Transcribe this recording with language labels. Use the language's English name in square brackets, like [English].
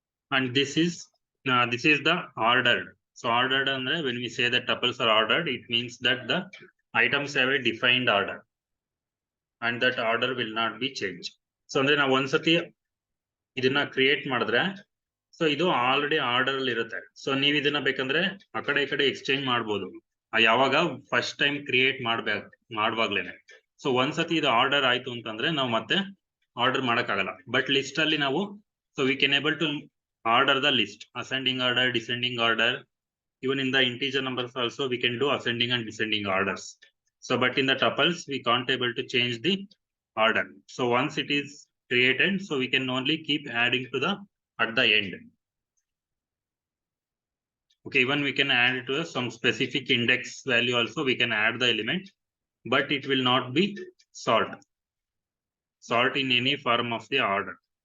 [English] And this is the ordered. So ordered andre when we say that tuples are ordered, it means that the items have a defined order and that order will not be changed. [Kannada] So ಅಂದ್ರೆ ನಾವು ಒಂದ್ಸತಿ ಇದನ್ನ create ಮಾಡಿದ್ರೆ so ಇದು already order ಅಲ್ಲಿ ಇರುತ್ತೆ. So ನೀವು ಇದನ್ನ ಬೇಕಂದ್ರೆ ಆ ಕಡೆ ಈ ಕಡೆ ಎಕ್ಸ್ಚೇಂಜ್ ಮಾಡ್ಬೋದು ಯಾವಾಗ ಫಸ್ಟ್ ಟೈಮ್ ಕ್ರಿಯೇಟ್ ಮಾಡುವಾಗ್ಲೇನೆ. ಸೊ ಒಂದ್ಸತಿ ಇದು ಆರ್ಡರ್ ಆಯ್ತು ಅಂತಂದ್ರೆ ನಾವು ಮತ್ತೆ ಆರ್ಡರ್ ಮಾಡಕ್ಕಾಗಲ್ಲ. [English] but list [Kannada] ಅಲ್ಲಿ ನಾವು [English] So we can able to order the list, ascending order, descending order. Even in the integer numbers also we can do ascending and descending orders. So but in the tuples we can't able to change the order. So once it is created, so we can only keep adding to the at the end. Okay, even we can add to some specific index value also, we can add the element, but it will not be sort in any form of the order.